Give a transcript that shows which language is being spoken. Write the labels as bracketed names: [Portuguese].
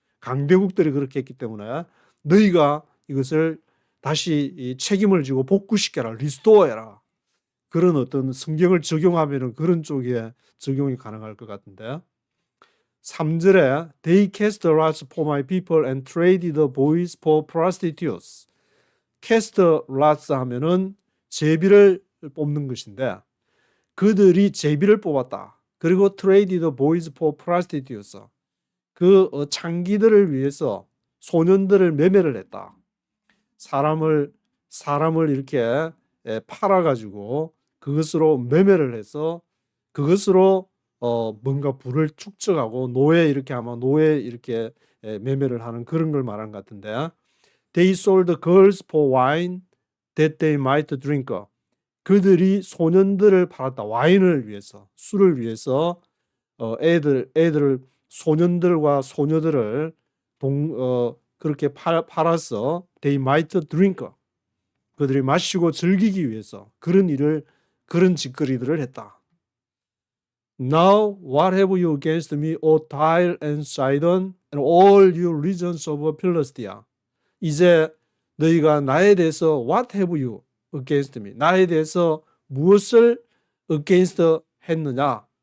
[Korean] 강대국들이 그렇게 했기 때문에 너희가 이것을 다시 책임을 지고 복구시켜라, 리스토어해라. 그런 어떤 성경을 적용하면은 그런 쪽에 적용이 가능할 것 같은데 3절에 [English] They cast lots for my people and traded the boys for prostitutes. cast lots [Korean] 하면은 제비를 뽑는 것인데 그들이 제비를 뽑았다. 그리고 [English] traded the boys for prostitutes. [Korean] 그 창기들을 위해서 소년들을 매매를 했다. 사람을 이렇게 팔아가지고 그것으로 매매를 해서 그것으로 뭔가 부를 축적하고 노예 이렇게 매매를 하는 그런 걸 말하는 것 같은데 [English] They sold girls for wine that they might drink. [Korean] 그들이 소년들을 팔았다. 와인을 위해서, 술을 위해서 애들을 소년들과 소녀들을 그렇게 팔아서 [English] they might drink. [Korean] 그들이 마시고 즐기기 위해서 그런 짓거리들을 했다. [English] Now what have you against me, O Tyre and Sidon, and all you regions of Philistia? [Korean] 이제 너희가 나에 대해서 [English] what have you against me? [Korean] 나에 대해서 무엇을 against 했느냐?